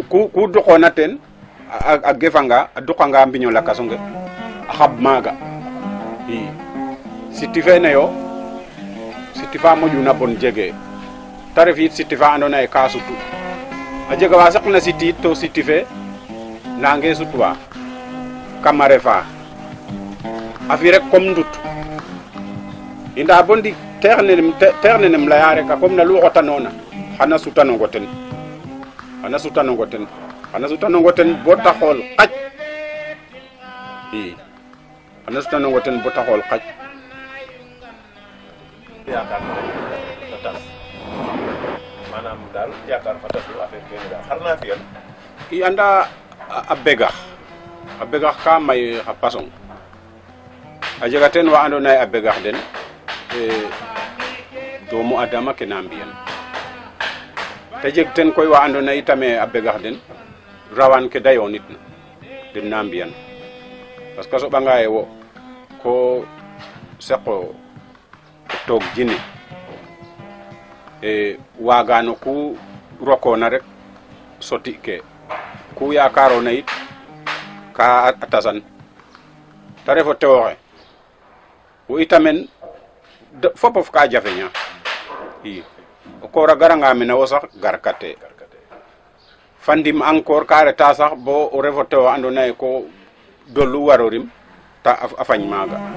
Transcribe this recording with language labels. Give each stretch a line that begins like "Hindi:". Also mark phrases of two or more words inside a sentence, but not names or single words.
Serer: ku duqona ten a gefanga a duqanga mbiño lakaso nge a xab maaga i siti fene yo siti fa moƴuna bon jege ta ref yit siti fa andoona yee ka sutu a jega wa saqna siti to siti fe nange sutwa kam a refa a fi rek comme ndut i nda bo ndik teex nenem laya rek a comme na lu xotanona xana sutanongo ten bo ta xool xaj i xana sutanongo ten bo ta xool xaj yaakaar fa tas manam daal yaakaar fa tas affaire kene daal xar na fi'an i anda a begax ka may xa pasong a jega ten wa andoona yee a begax den doomu adama ke na mbi'an te jeg ten koy wa andoona yee itam a begax den rawan ke da yoonitna den na mbi'an
French: parce que
Serer: a soɓanga yee wo ko saqo toog jine waagano ku rokoona rek soti ke ku yaakaroona yit ka a tasan ta ref o tew oxe wo itamen fopof ka jafeña i o koor a garanga mene wo sax garkate fandim encore ka reta sax bo o refo tew andoona yee ko dolu waro rim ta a fañ maaga